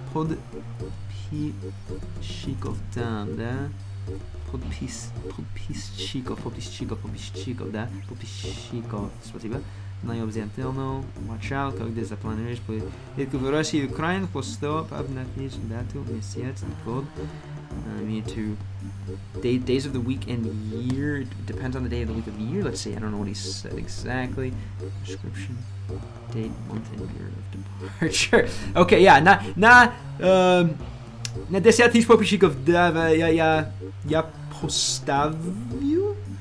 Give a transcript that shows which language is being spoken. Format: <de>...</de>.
<ru>Подписчиков там, да? Подписчиков, да? Подписчиков. Спасибо. Необязательно.</ru> <en>Watch out,</en> <ru>когда запланируешь поездку в Россию и Украину, поступ, обнаружишь дату, месяц, год.</ru> <en>Need to days of the week and year. It depends on the day of the week of the year. Let's see. I don't know what he said exactly. Description, date, month, and year of departure. Okay, yeah.</en> <ru>На 10 тысяч подписчиков, да, я поставлю.</ru>